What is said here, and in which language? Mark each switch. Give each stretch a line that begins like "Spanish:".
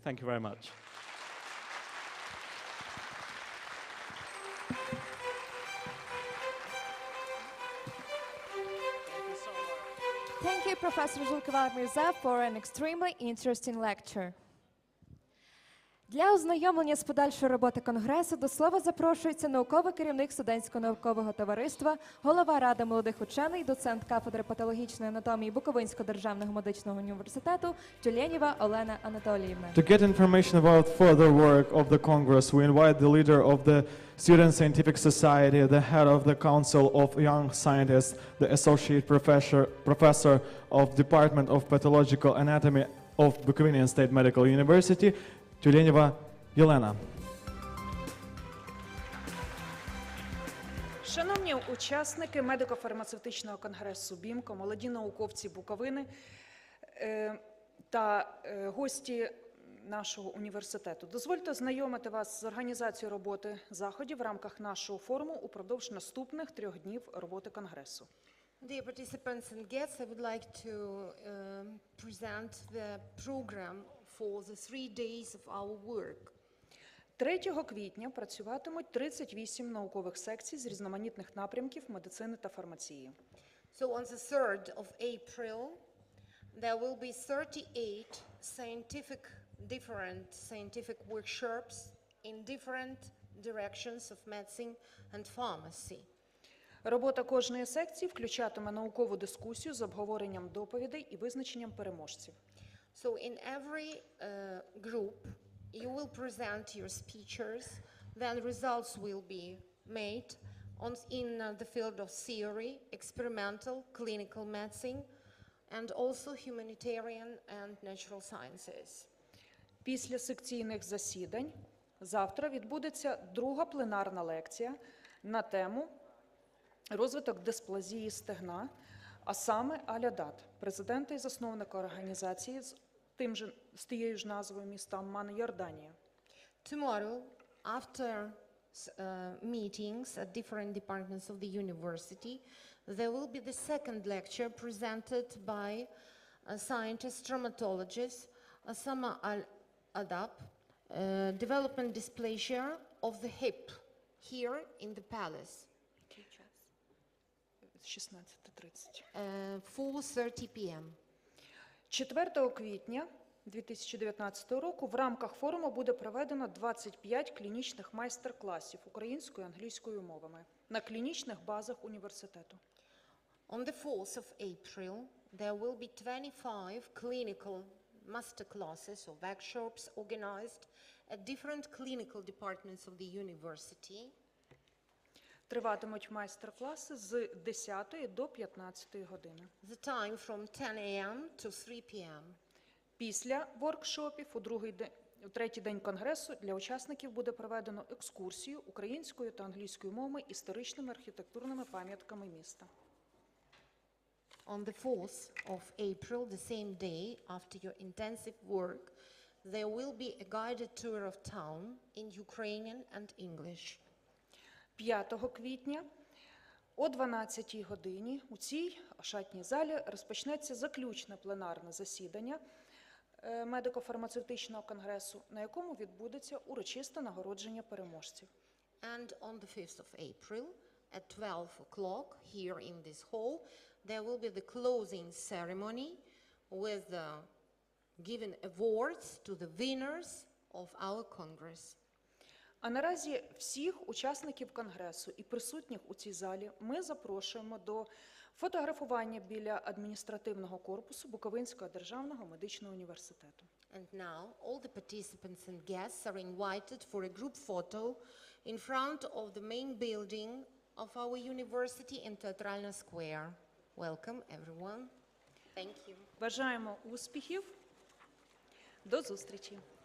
English: Thank you very much. Thank you, Professor Zulkivar Mirza, for an extremely interesting lecture.
Ukrainian: Для ознайомлення з подальшою роботи Конгресу до слова запрошується науковий керівник студентського наукового товариства, голова Ради молодих учених, доцент кафедри патологічної анатомії Буковинського державного медичного університету Тюленєва Олена Анатоліївна.
English: To get information about further work of the Congress, we invite the leader of the Student Scientific Society, the head of the Council of Young Scientists, the associate professor of Department of Pathological Anatomy of Bukovinian State Medical University, Тюленєва Єлена.
Ukrainian: Шановні учасники медико-фармацевтичного конгресу Bimco, молоді науковці Буковини та гості нашого університету. Дозвольте ознайомити вас з організацією роботи заходів в рамках нашого форуму упродовж наступних 3 днів роботи конгресу.
English: Dear participants and guests, I would like to present the program for the 3 days of our work.
Ukrainian: 3 квітня працюватимуть 38 наукових секцій з різноманітних напрямків медицини та фармації.
English: So on the 3rd of April, there will be 38 different scientific workshops in different directions of medicine and pharmacy.
Ukrainian: Робота кожної секції включатиме наукову дискусію з обговоренням доповідей і визначенням переможців.
English: So in every group, you will present your speeches, then results will be made in the field of theory, experimental, clinical medicine, and also humanitarian and natural sciences.
Ukrainian: Після секційних засідань завтра відбудеться друга пленарна лекція на тему розвиток дисплазії стегна, а саме Алядат, президента і засновника організації з тією ж назвою міста Амман, Йорданія.
English: Tomorrow, after meetings at different departments of the university, there will be the second lecture presented by a scientist, traumatologist, Osama Al-Adab, development dysplasia of the hip here in the palace.
Ukrainian: 16:30.
English: 4:30 p.m.
Ukrainian: 4 квітня 2019 року в рамках форуму буде проведено 25 клінічних майстер-класів українською і англійською мовами на клінічних базах університету.
English: On the 4th of April, there will be 25 clinical master classes or workshops organized at different clinical departments of the university.
Ukrainian: Триватимуть майстер-класи з 10 до 15 години.
English: The time from 10 a.m. to 3 p.m.
Ukrainian: Після воркшопів у третій день конгресу для учасників буде проведено екскурсію українською та англійською мовами історичними архітектурними пам'ятками міста.
English: On the 4th of April, the same day after your intensive work, there will be a guided tour of town in Ukrainian and English.
Ukrainian: 5 квітня о 12-й годині у цій ошатній залі розпочнеться заключне пленарне засідання медико-фармацевтичного конгресу, на якому відбудеться урочисте нагородження переможців.
English: And on the 5th of April at 12 o'clock here in this hall, there will be the closing ceremony with giving awards to the winners of our Congress.
Ukrainian: А наразі всіх учасників конгресу і присутніх у цій залі ми запрошуємо до фотографування біля адміністративного корпусу Буковинського державного медичного університету.
English: And now all the participants and guests are invited for a group photo in front of the main building of our university in Teatralna Square. Welcome everyone. Thank you.
Ukrainian: Бажаємо успіхів. До зустрічі.